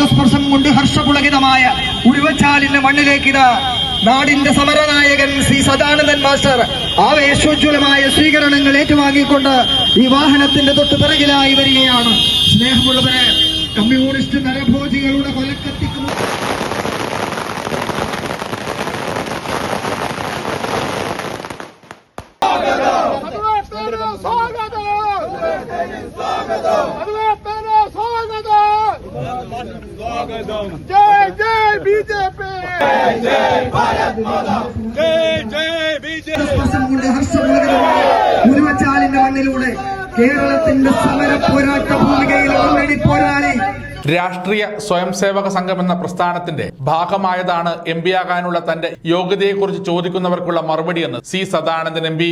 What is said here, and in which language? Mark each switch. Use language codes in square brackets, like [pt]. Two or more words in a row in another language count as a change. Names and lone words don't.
[ml] പാദസ്പർശം കൊണ്ട് ഹർഷപുളകിതമായ ഉരുവച്ചാലിന്റെ മണ്ണിലേക്ക് ഇതാ നാടിന്റെ സമരനായകൻ ശ്രീ സദാനന്ദൻ മാസ്റ്റർ ആവേശോജ്വലമായ സ്വീകരണങ്ങൾ ഏറ്റുവാങ്ങിക്കൊണ്ട് ഈ വാഹനത്തിന്റെ തൊട്ട് പിറകിലായി വരികയാണ്. സ്നേഹമുള്ളവരെ, കമ്മ്യൂണിസ്റ്റ് നരഭോജികളുടെ കൊലക്കത്തിക്ക് [hi] जय जय बीजेपी, जय भारत माता, जय जय बीजेपी. [ml] ഉരുവച്ചാലിന്റെ മണ്ണിലൂടെ കേരളത്തിന്റെ സമര പോരാട്ട ഭൂമികയിൽ ഓൾറെഡി പോരാളി രാഷ്ട്രീയ സ്വയംസേവക സംഘം എന്ന പ്രസ്ഥാനത്തിന്റെ ഭാഗമായതാണ് എം പി ആകാനുള്ള തന്റെ യോഗ്യതയെക്കുറിച്ച് ചോദിക്കുന്നവർക്കുള്ള മറുപടിയെന്ന് സി സദാനന്ദൻ എം പി.